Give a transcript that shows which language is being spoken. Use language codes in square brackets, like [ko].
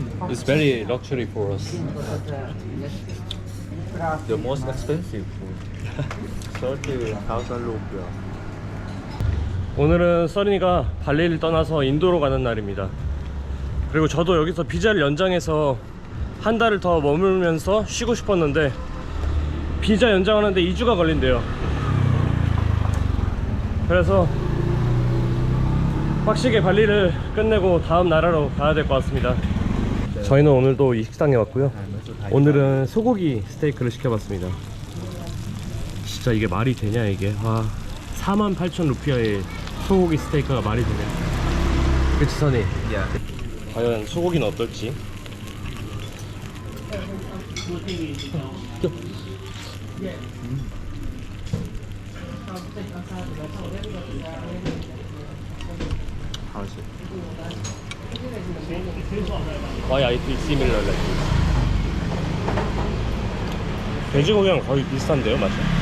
[en] It's very luxury for us. the most expensive food 30,000 rupiah [ko] 오늘은 써니가 발리를 떠나서 인도로 가는 날입니다. 그리고 저도 여기서 비자를 연장해서 한 달을 더 머물면서 쉬고 싶었는데 비자 연장하는데 2주가 걸린대요. 그래서 빡시게 발리를 끝내고 다음 나라로 가야 될 것 같습니다. 저희는 오늘도 이 식당에 왔고요. 오늘은 소고기 스테이크를 시켜봤습니다. 진짜 이게 말이 되냐 이게. 와, 48,000 루피아의 소고기 스테이크가 말이 되냐. 그치 선이? [en] yeah [ko] 과연 소고기는 어떨지. [en] how's it Why I feel similar like this? [ko] 돼지고기랑 거의 비슷한데요, 맛이?